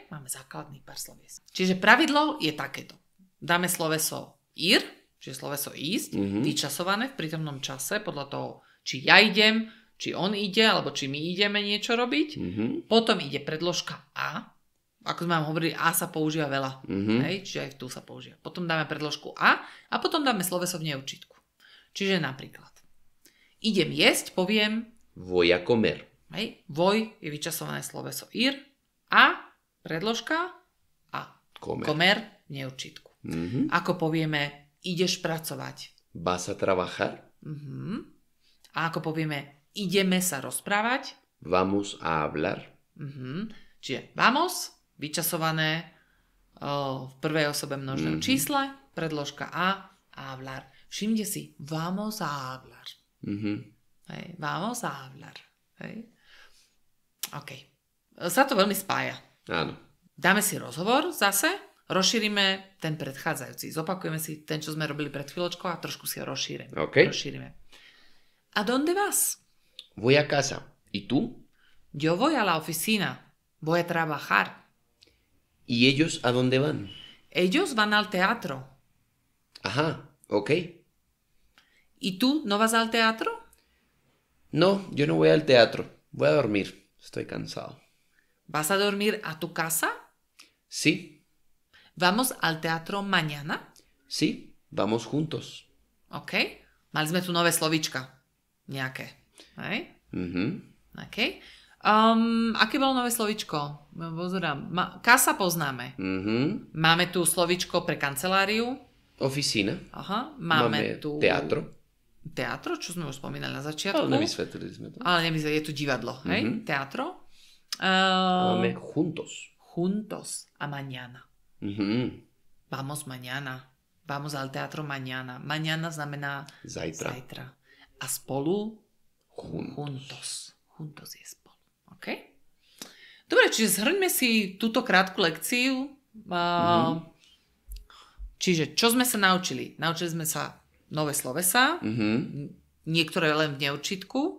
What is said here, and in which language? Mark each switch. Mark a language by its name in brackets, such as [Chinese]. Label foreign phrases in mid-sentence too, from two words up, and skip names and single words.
[Slovak] Máme základných pár sloviec. Čiže pravidlo je takéto. Dáme sloveso ir, čiže sloveso ísť, vyčasované v prítomnom čase, podľa toho, či ja idem, či on ide, alebo či my ideme niečo robiť. Potom ide predložka a. Ako sme vám hovorili, a sa používa veľa. Hej? Čiže aj tu sa používa. Potom dáme predložku a potom dáme sloveso v neurčitku. Čiže napríklad idem jesť, poviem [Spanish] Voy a comer. [Slovak] hej? Voy je vyčasované sloveso ir a predložka [Spanish] a comer [Slovak] v neurčitku. Ako povieme ideš pracovať. [Spanish] Vas a trabajar. [Slovak] A ako povieme ideme sa rozprávať. [Spanish] Vamos a hablar. [Slovak] Čiže vamos, vyčasované v prvej osobe množného čísle, predložka [Spanish] a hablar. [Slovak] Všimnite si, [Spanish] vamos a hablar. Hej, vamos a hablar. [Slovak] Hej. OK. Sa to veľmi spája. Áno. Dáme si rozhovor zase, rozšírime ten predchádzajúci. Zopakujeme si ten, čo sme robili pred chvíľočkou a trošku si ho rozšírime. [Spanish] Rozšírime. ¿A dónde vas? Voy a casa. ¿Y tú? Yo voy a la oficina. Voy a trabajar. ¿Y ellos a dónde van? Ellos van al teatro. Ajá, ok. ¿Y tú no vas al teatro? No, yo no voy al teatro. Voy a dormir. Estoy cansado. ¿Vas a dormir a tu casa? Sí, ¿Vamos al teatro mañana? sí, vamos juntos. [Slovak] OK. Mali sme tu nové slovíčka. Nejaké. Hej? OK. Aké bolo nové slovíčko? Pozerám. Casa poznáme. Máme tu slovíčko pre kanceláriu. [Spanish] Oficina. [Slovak] Aha. Máme tu... [Spanish] teatro. Teatro, [Slovak] čo sme už spomínali na začiatku. Ale nevysvetlili sme to. Ale je tu divadlo. Hej? Teatro. Máme juntos. [Spanish] Juntos a mañana. Vamos mañana. Vamos al teatro mañana. Mañana [Slovak] znamená zajtra. A spolu juntos. Juntos je spolu. OK? Dobre, čiže zhrňme si túto krátku lekciu. Čiže, čo sme sa naučili? Naučili sme sa nové slovesá. Niektoré len v neurčitku.